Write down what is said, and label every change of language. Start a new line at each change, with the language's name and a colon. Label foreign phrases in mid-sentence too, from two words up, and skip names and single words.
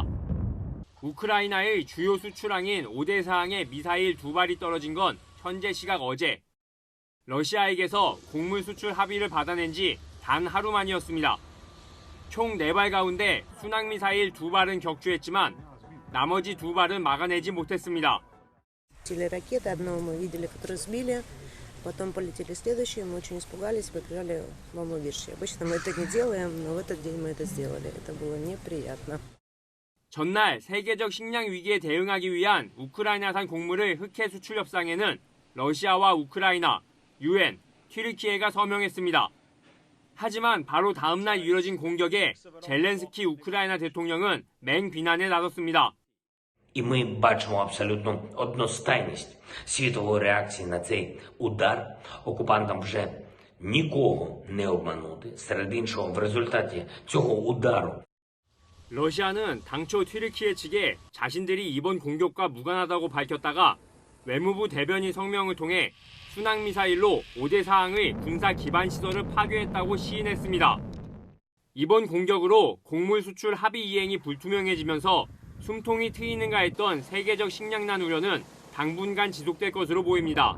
Korean: 우크라이나의 주요 수출항인 오데사항에 미사일 2발이 떨어진 건 현재 시각 어제. 러시아에게서 곡물 수출 합의를 받아낸 지 단 하루 만이었습니다. 총 4발 가운데 순항미사일 2발은 격추했지만 나머지 2발은 막아내지 못했습니다.
Russian: Ракеты одно мы видели, которое сбили, потом полетели следующие, мы очень испугались, побежали в убежище. Обычно мы это не делаем, но в этот день мы это сделали. Это было неприятно.
Korean: 전날 세계적 식량 위기에 대응하기 위한 우크라이나산 곡물을 흑해 수출 협상에는 러시아와 우크라이나, 유엔, 튀르키예가 서명했습니다. 하지만 바로 다음 날 이뤄진 공격에 젤렌스키 우크라이나 대통령은 맹비난에 나섰습니다.
Ukrainian: І ми бачимо абсолютно одностайність світової реакції на цей удар. Окупантам вже нікого не обманути. Серед іншого, в результаті цього удару
Korean: 러시아는 당초 튀르키예 측에 자신들이 이번 공격과 무관하다고 밝혔다가 외무부 대변인 성명을 통해 순항미사일로 오데사항의 군사 기반 시설을 파괴했다고 시인했습니다. 이번 공격으로 곡물 수출 합의 이행이 불투명해지면서 숨통이 트이는가 했던 세계적 식량난 우려는 당분간 지속될 것으로 보입니다.